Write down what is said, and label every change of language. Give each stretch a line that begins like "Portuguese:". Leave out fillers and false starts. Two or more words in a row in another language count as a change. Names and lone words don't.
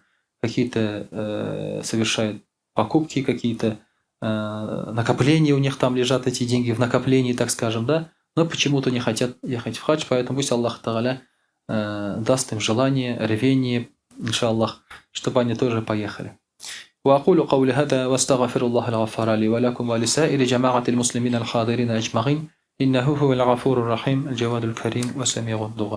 Russian: Какие-то совершают покупки, какие-то накопления у них там лежат, эти деньги в накоплении, так скажем, да, но почему-то не хотят ехать в хадж, поэтому пусть
Arabic: الله تعالى
Russian: даст им желание, рвение, иншаллах, чтобы они тоже поехали.
Arabic: وأقول قولي هذا واستغفر الله الغفار لي ولكم ولسائر جماعة المسلمين الحاضرين أجمعين إنه هو الغفور الرحيم الجواد الكريم وسميع الدعاء.